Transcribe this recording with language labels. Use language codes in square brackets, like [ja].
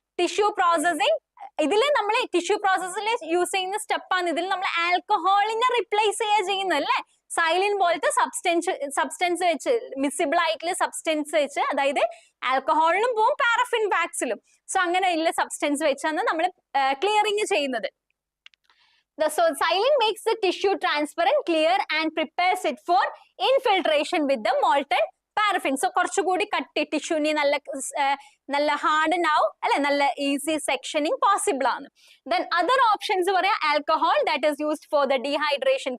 [ml] Tissue processing. ഇതില് നമ്മൾ tissue പ്രോസസ്സിൽ യൂസ് ചെയ്യുന്ന സ്റ്റെപ്പാണ്. ഇതിൽ നമ്മൾ ആൽക്കഹോളിനെ റിപ്ലേസ് ചെയ്യുന്നത് അല്ലെ? സൈലിൻ പോലത്തെ സബ്സ്റ്റൻസ് വെച്ച്, മിസിബിൾ ആയിട്ടുള്ള സബ്സ്റ്റൻസ് വെച്ച്, അതായത് ആൽക്കഹോളിലും പോവും പാരഫിൻ വാക്സിലും. സോ അങ്ങനെയുള്ള സബ്സ്റ്റൻസ് വെച്ചാണ് നമ്മൾ ക്ലിയറിംഗ് ചെയ്യുന്നത്. [en] So silin makes the tissue transparent, clear and prepares it for infiltration with the molten paraffin. [ml] So കുറച്ചുകൂടി കട്ടി ടിഷ്യൂനി നല്ല ഹാർഡൻ ആവും അല്ലെ? നല്ല ഈസി സെക്ഷനിങ് പോസിബിൾ ആണ്. ദെൻ അതർ ഓപ്ഷൻസ് പറയാം, alcohol that is used for the dehydration.